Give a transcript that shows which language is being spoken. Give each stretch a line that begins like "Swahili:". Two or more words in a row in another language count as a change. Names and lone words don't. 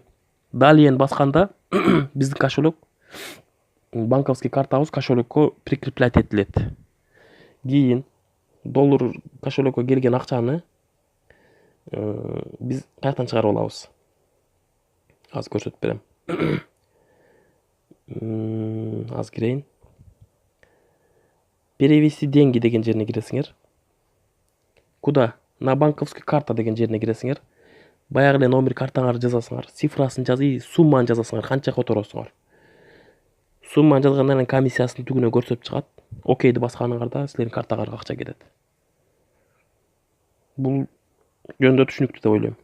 Kyrgyz: Далее басканда биздин кошелек, банковский картабыз кошелекко прикреплять этилет. Кийин доллар кошелекке келген акчаны биз каяктан чыгарып алабыз? Азыр көрсөтүп берем. Аз кирейин.
Russian: Перевести деньги
Kyrgyz: деген жерине киресиңер.
Russian: Куда? На банковский карта
Kyrgyz: деген жерине киресиңер. Баягы эле номер картаңарды жазасыңар. Цифрасын жазып, сумманы жазасыңар, канча которосуңар. Сумманы жазгандан кийин комиссиясын түгүнө көрсөтүп чыгат. Окейди басканыңарда силердин картаңарга акча келет. Бул жөнүндө түшүнүктүү деп ойлойм.